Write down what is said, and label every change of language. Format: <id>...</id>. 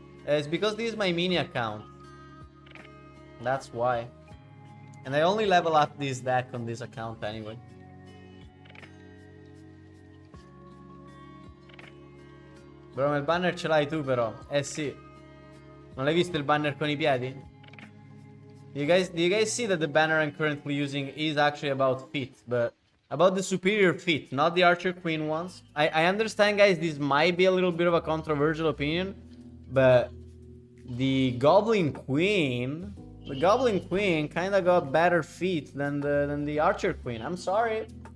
<en>It's because this is my mini account. That's why. And I only level up this deck on this account anyway.</en> <it>Bro, ma il banner ce l'hai tu però. Eh sì. Non l'hai visto il banner con I piedi?</it> <en>Do you guys see that the banner I'm currently using is actually about feet, but about the superior feet, not the Archer Queen ones. I understand, guys, this might be a little bit of a controversial opinion, but the Goblin Queen kind of got better feet than the Archer Queen. I'm sorry.</en>